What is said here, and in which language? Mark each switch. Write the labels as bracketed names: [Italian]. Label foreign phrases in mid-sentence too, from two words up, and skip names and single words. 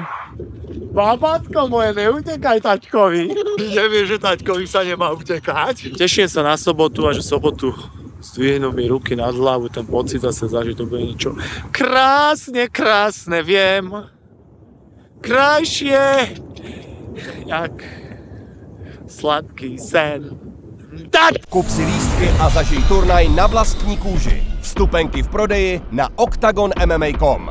[Slovak] Babátko moje, neutekaj taťkovi. Nevieš, že taťkovi sa nemá utekať. Teším sa na sobotu a že sobotu zdvihnú mi ruky nad hlavu, ten pocit zase zažiť, to bude niečo krásne, viem. Krajšie, [Czech] jak sladký sen. Kup si lístky a zažij turnaj na vlastní kůži. Vstupenky v prodeji na octagonmma.com.